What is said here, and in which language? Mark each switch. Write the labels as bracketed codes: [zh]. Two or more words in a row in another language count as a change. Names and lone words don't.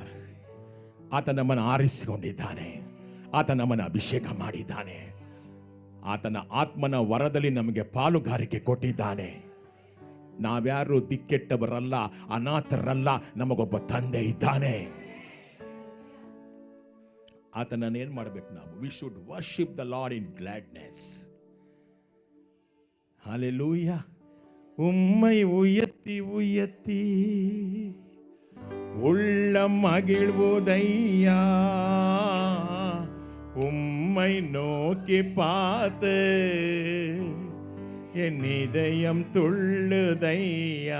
[kn] ಆತ ನಮ್ಮನ್ನು ಆರಿಸಿಕೊಂಡಿದ್ದಾನೆ, ಆತ ನಮ್ಮನ್ನು ಅಭಿಷೇಕ ಮಾಡಿದ್ದಾನೆ, ಆತನ ಆತ್ಮನ ವರದಲ್ಲಿ ನಮಗೆ ಪಾಲುಗಾರಿಕೆ ಕೊಟ್ಟಿದ್ದಾನೆ. ನಾವ್ಯಾರು ದಿಕ್ಕೆಟ್ಟವರಲ್ಲ, ಅನಾಥರಲ್ಲ, ನಮಗೊಬ್ಬ ತಂದೆ ಇದ್ದಾನೆ. ಆತನನ್ನು ಏನು ಮಾಡಬೇಕು ನಾವು? [en] We should worship the Lord in gladness. [ta] ஹல்லேலூயா. உம்மை உயர்த்தி உயர்த்தி உள்ளம் மகிழ்வுதையா, உம்மை நோக்கி பார்த்து என் இதயம் துள்ளுதையா.